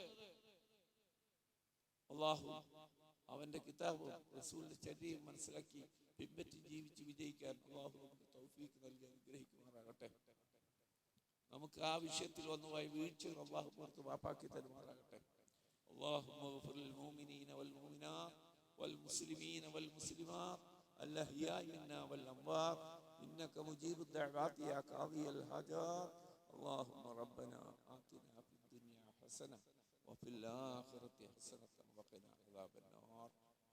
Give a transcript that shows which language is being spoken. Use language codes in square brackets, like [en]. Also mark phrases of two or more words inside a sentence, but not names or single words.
[ml] അല്ലാഹു അവന്റെ കിതാബും റസൂലിന്റെ ചര്യയും മനസ്സിലാക്കി പിൻപറ്റി ജീവിച്ച് വിജയിക്കാൻ അല്ലാഹു നമുക്ക് തൗഫീഖ് നൽകി അനുഗ്രഹിക്കുമാറാകട്ടെ. നമുക്ക് ആ വിഷയത്തിൽ ഒന്നുമായി വീഴ്ചകൾ അല്ലാഹു പുറത്ത് മാപ്പാക്കി തരുമാറാകട്ടെ. [ar] اللهم اغفر للمؤمنين والمؤمنات والمسلمين والمسلمات الأحياء منا والأموات إنك مجيب الدعوات يا قاضي الحاجات. اللهم ربنا آتنا في الدنيا حسنة وفي الآخرة حسنة وقنا عذاب النار.